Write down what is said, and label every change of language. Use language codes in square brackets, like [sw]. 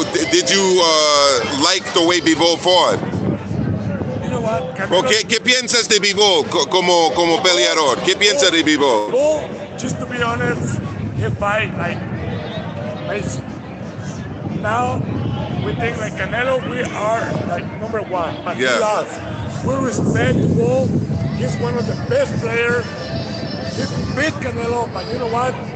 [en] Did you like the way Bivol fought? you know what? [es] ¿O qué piensas de Bivol como peleador? ¿Qué piensas de Bivol? [en] Well, just to be honest, he fight like now we think like Canelo, we are like number one, but Yeah. he lost. We respect Bivol. He's one of the best players. He beat Canelo, but you know what?